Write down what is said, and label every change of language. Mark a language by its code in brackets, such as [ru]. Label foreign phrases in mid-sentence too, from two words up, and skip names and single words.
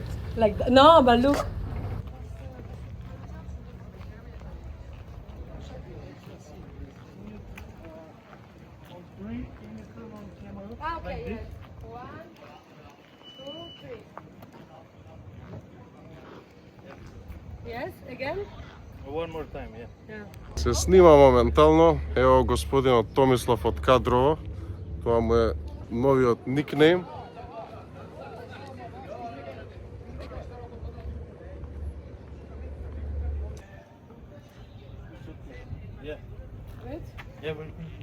[en] Like that. No, but look. Okay, yes. 1, 2, 3. Yes, again? One more time, yeah. Yeah. [mk] Се снима моментално. Ево господинот Томислав од Кадрово. Тоа му е новиот никнейм. [en] Yeah. Good. Yeah, welcome.